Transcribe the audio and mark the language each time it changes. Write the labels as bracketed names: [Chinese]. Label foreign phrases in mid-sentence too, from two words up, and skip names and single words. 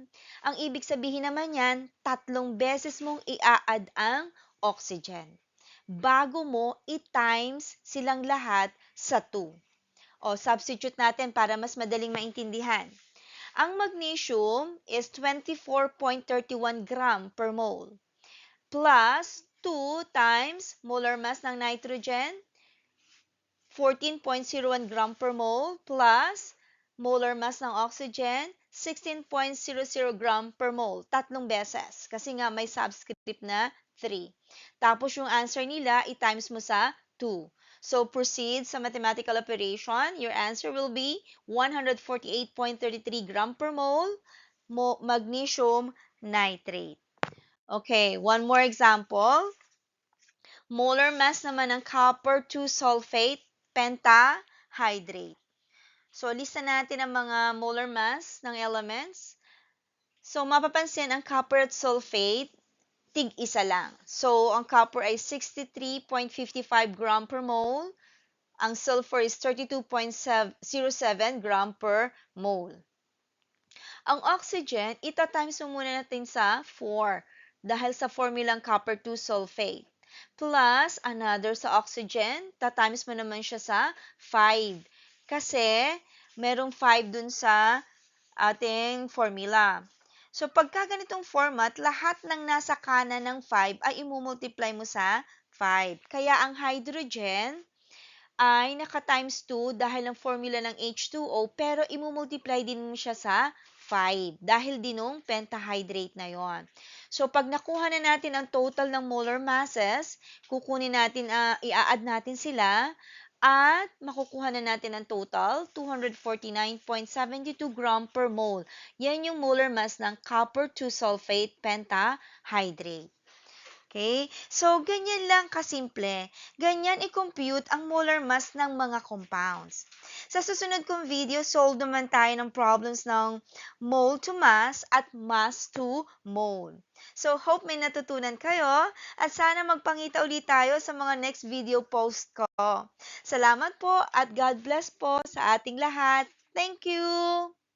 [Filipino] Ang ibig sabihin naman yan, 3 beses mong i-add ang oxygen bago mo i-times silang lahat sa 2. O, substitute natin para mas madaling maintindihan. Ang magnesium [English] is 24.31 gram per mole plus 2 times molar mass [Filipino] ng nitrogen, [English] 14.01 gram per mole plus molar mass [Filipino] ng oxygen, [English] 16.00 gram per mole. [Filipino] 3 beses. Kasi nga may subscript na 3. Tapos yung answer nila, i-times mo sa 2. [English] So, proceed sa mathematical operation. Your answer will be 148.33 gram per mole magnesium nitrate. Okay, one more example. Molar mass [Filipino] naman ng [English] copper 2 sulfate pentahydrate. [Filipino] So, lista natin ang mga [English] molar mass [Filipino] ng elements. So, mapapansin ang copper at sulfate, tig-isa lang. So, ang copper ay 63.55 [English] gram per mole. [Filipino] Ang sulfur is 32.07 [English] gram per mole. [Filipino] Ang oxygen, ita-times mo muna natin sa 4 dahil sa formulang [English] copper 2 sulfate. [Filipino] Plus, another sa oxygen, ta-times mo naman siya sa 5. Kasi, merong 5 dun sa ating formula. So, pagka ganitong format, lahat ng nasa kanan ng 5 ay imumultiply mo sa 5. Kaya ang hydrogen ay naka-times 2 dahil ang formula ng H2O, pero imumultiply din mo siya sa 5 dahil dinong pentahydrate na yon. So, pag nakuha na natin ang total ng [English] molar masses, [Filipino] kukunin natin, i-add natin sila, at makukuha na natin ang total, 249.72 [English] gram per mole. [Filipino] Yan yung [English] molar mass [Filipino] ng [English] copper 2 sulfate pentahydrate. [Filipino] Okay? So, ganyan lang kasimple. Ganyan i-compute ang [English] molar mass [Filipino] ng mga compounds. Sa susunod kong video, solve naman tayo ng problems ng [English] mole to mass [Filipino] at [English] mass to mole. [Filipino] So, hope may natutunan kayo at sana magpangita ulit tayo sa mga [English] next video post [Filipino] ko. Salamat po at [English] God bless [Filipino] po sa ating lahat. [English] Thank you!